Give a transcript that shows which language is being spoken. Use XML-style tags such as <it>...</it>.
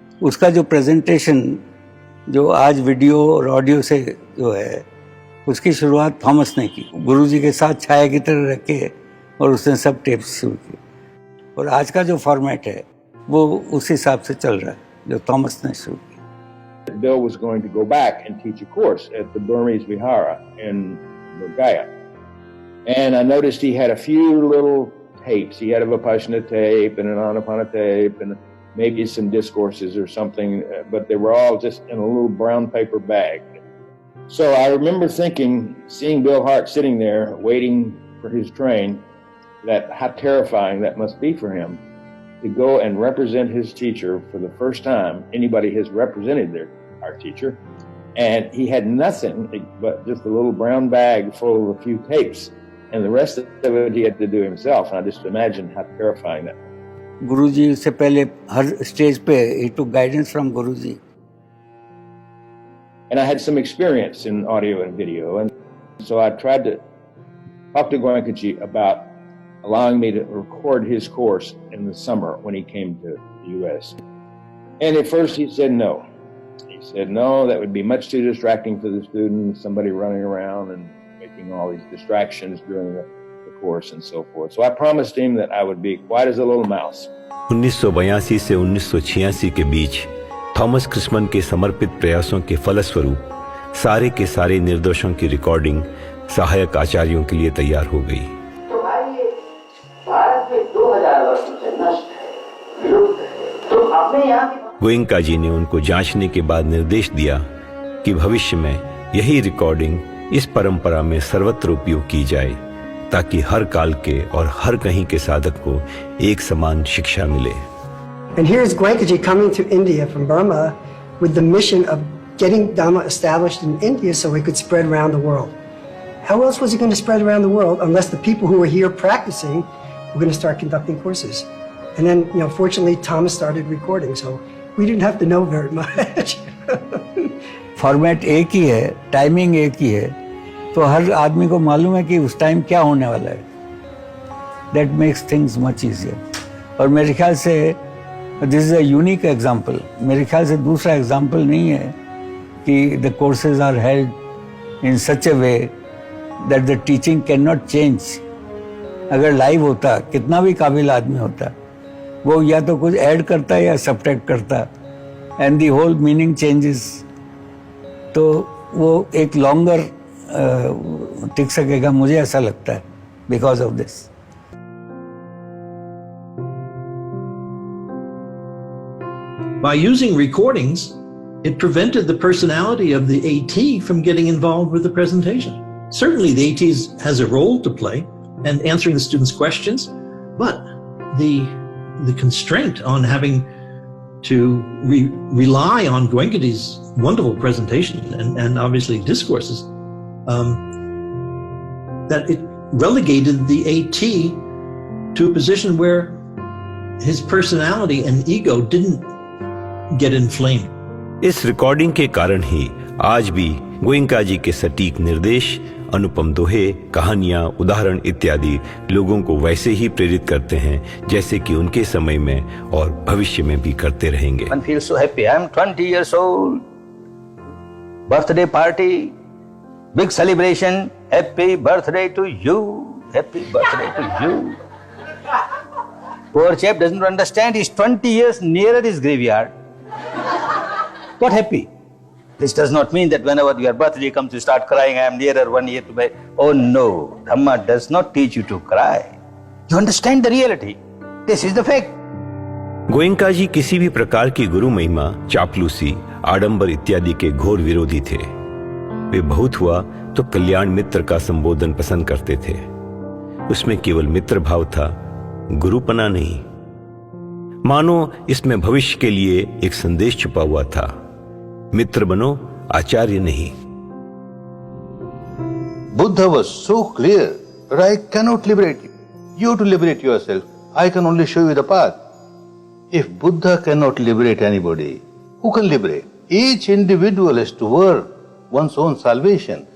<hi>उसका जो प्रेजेंटेशन जो आज वीडियो और ऑडियो से जो है, उसकी शुरुआत थॉमस ने की, गुरुजी के साथ छाया की तरह रख के, और उसने सब टेप्स शुरू किए। और आज का जो फॉर्मेट है वो उस हिसाब से चल रहा है जो थॉमस ने शुरू किया।</hi> <en>Bill was going to go back and teach a course at the Burmese Vihara in Gaya. And I noticed he had a few little tapes. He had a Vipassana tape and an Anapana tape and maybe some discourses or something, but they were all just in a little brown paper bag. So I remember thinking, seeing Bill Hart sitting there waiting for his train, that how terrifying that must be for him. to go and represent his teacher for the first time. Anybody has represented our teacher. And he had nothing but just a little brown bag full of a few tapes. And the rest of it he had to do himself. And I just imagine how terrifying that was.</en> <hi>गुरुजी से पहले हर stage पे</hi> <en>he took guidance from</en> <hi>Guruji.</hi> <en>And I had some experience in audio and video. And so I tried to talk to Goenkaji about allowing me to record his course in the summer when he came to the U.S. And at first he said no. He said, no, that would be much too distracting for the students, somebody running around and making all these distractions during the course and so forth. So I promised him that I would be quiet as a little mouse.</en> <hi>1982 से 1986 के बीच Thomas Christmas के समर्पित प्रयासों के फलस्वरूप सारे के सारे निर्देशों की रिकॉर्डिंग सहायक आचार्यों के लिए तैयार हो गई। तो भाई ये भारत में 2000 वर्षों से नष्ट है, विलुप्त है, तो अपने यहाँ गोयंका जी ने उनको जांचने के बाद निर्देश दिया कि भविष्य में यही रिकॉर्डिंग इस परंपरा में सर्वत्र उपयोग की जाए ताकि हर काल के और हर कहीं के साधक को एक समान शिक्षा मिले।</hi> <en>And here's Goenkaji coming to India from Burma with the mission of getting Dhamma established in India so it could spread around the world. How else was it going to spread around the world unless the people who were here practicing were going to start conducting courses? And then, fortunately, Thomas started recording, so we didn't have to know very much.</en> <hi>Format एक ही है, timing एक ही है, तो हर आदमी को मालूम है कि उस टाइम क्या होने वाला है.</hi> <en>That makes things much easier.</en> <hi>और मेरे ख्याल से</hi> <en>this is a unique example.</en> <hi>मेरे ख्याल से दूसरा एग्जाम्पल नहीं है कि</hi> <en>the courses are held in such a way that the teaching cannot change.</en> <hi>अगर लाइव होता, कितना भी काबिल आदमी होता, वो या तो कुछ ऐड करता या सब्ट्रैक्ट करता,</hi> <en>and the whole meaning changes.</en> <hi>तो वो एक लॉन्गर टिक सकेगा, मुझे ऐसा लगता है,</hi> <en>because of this. By using recordings, it prevented the personality of the AT from getting involved with the presentation. Certainly the AT has a role to play and answering the students' questions, but the constraint on having to rely on Goenkaji's wonderful presentation and obviously discourses, that it relegated the AT to a position where his personality and ego didn't get inflamed.</en> <hi>इस recording के कारण ही आज भी गोयंका जी के सटीक निर्देश, अनुपम दोहे, कहानियां, उदाहरण इत्यादि लोगों को वैसे ही प्रेरित करते हैं जैसे कि उनके समय में और भविष्य में भी करते रहेंगे.</hi> <en>One feels so happy. I'm 20 years old. Birthday party, big celebration. Happy birthday to you. Happy birthday to you. Poor chap doesn't understand. He's 20 years nearer his graveyard. Not happy. This does not mean that whenever your birthday comes, you start crying. I am nearer 1 year to my. Oh no, Dhamma does not teach you to cry. You understand the reality. This is the fact.</en> <hi>Goenka जी किसी भी प्रकार की गुरु महिमा, चापलूसी, आडंबर इत्यादि के घोर विरोधी थे. वे बहुत हुआ तो कल्याण मित्र का संबोधन पसंद करते थे. उसमें केवल मित्र भाव था, गुरुपना नहीं. मानो इसमें भविष्य के लिए एक संदेश छुपा हुआ था. मित्र बनो, आचार्य नहीं.</hi> <en>Buddha was so clear that I cannot liberate you. You have to liberate yourself. I can only show you the path. If Buddha cannot liberate anybody, who can liberate? Each individual has to work one's own salvation.</en>